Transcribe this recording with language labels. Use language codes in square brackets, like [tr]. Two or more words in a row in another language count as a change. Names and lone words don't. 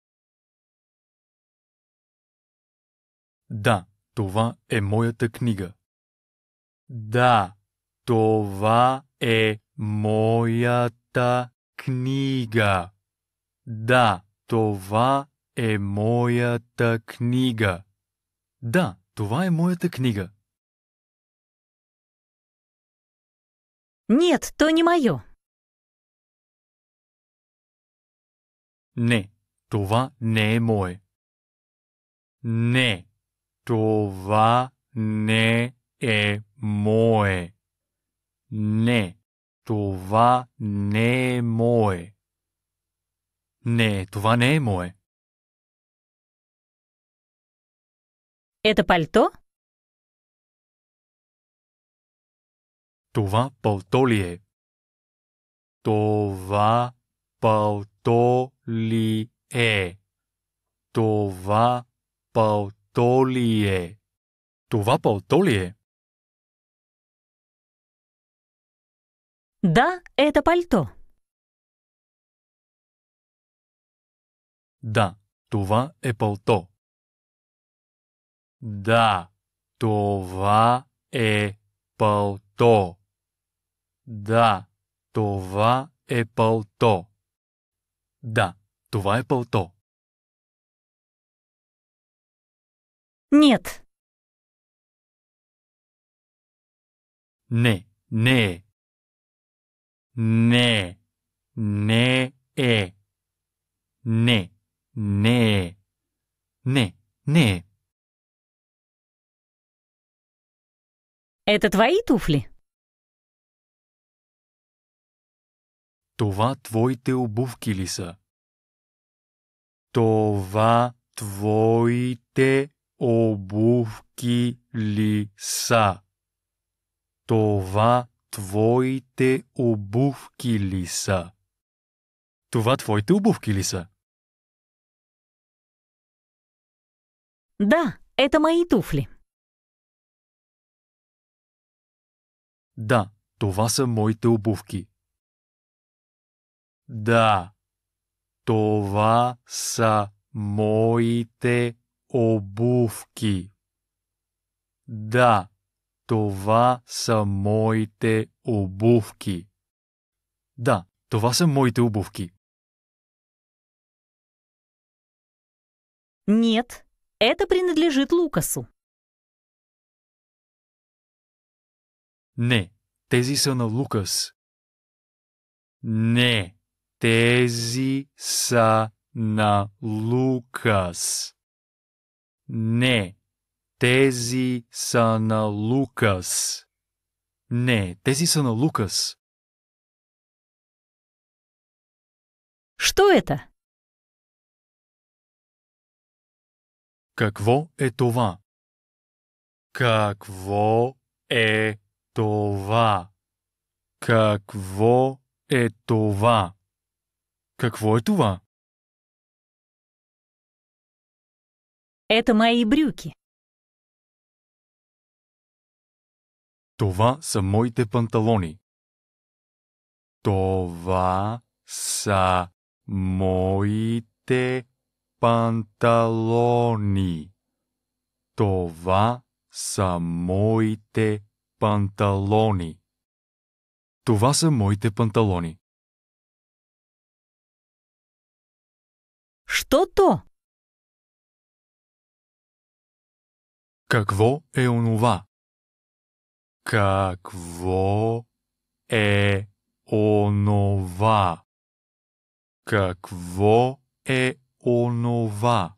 [bg] Да, това е моята книга. Да, това е моята книга. Да, това е моята книга. Да, това е моята книга. [ru] Нет, то не мое. [bg] Не, това не е мое. Не, това не е мое. Не, това не е мое. Не, това не е мое. [ru] Это пальто? [bg] Това пълто ли е? Това пълто ли е? Това пълто ли е? Това пълто ли е? [ru] Да, это пальто. [bg] Да, това е пълто. Да, това е пълто. Да, това е пълто. Да, това е пълто. [ru] Нет. [bg] Не, не е. Не, не е. Не, не е. Не, не е. [ru] Это твои туфли? [bg] Това твоите обувки ли са? Това твоите обувки ли са? Това твоите обувки ли са? Това твоите обувки ли са? [ru] Да, это мои туфли. [bg] Да, това са моите обувки. Да, това са моите обувки. Да, това са моите обувки. Да, това са моите обувки. [ru] Нет, это принадлежит Лукасу. [bg] Не, тези са на Лукас. Не, тези са на Лукас. Не, тези са на Лукас. Не, тези са на Лукас. [ru] Что это? [bg] Какво е това? Какво е това? Какво е това? Какво е това? [ru] Это мои брюки. [bg] Това са моите панталони. Това са моите панталони. Това са моите панталони. Това са моите панталони. [ru] Что то? [bg] Какво е онова? Какво е онова? Какво е онова?